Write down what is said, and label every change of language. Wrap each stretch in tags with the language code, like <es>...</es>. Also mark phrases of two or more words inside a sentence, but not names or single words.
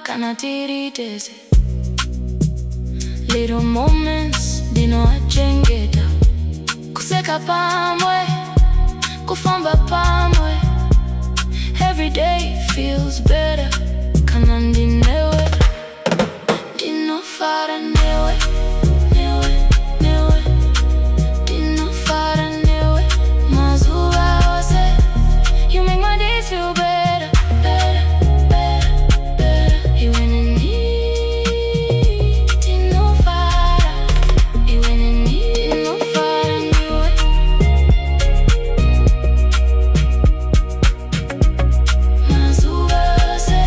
<sn>kana tiritese.</sn> <en>Little moments ndinoachengeta.</en> <sn>Kuseka pamwe, kufamba pamwe.</sn> <en>Every day feels better</en> <sn>kana ndinewe. Ndinofara newe, newe, newe. Ndinofara newe mazuva ose.</sn> <en>You make my days feel better, better, better, better. You and me. Ndinofara, you and me.</en> <sn>Ndinofara newe. Mazuva ose.</sn>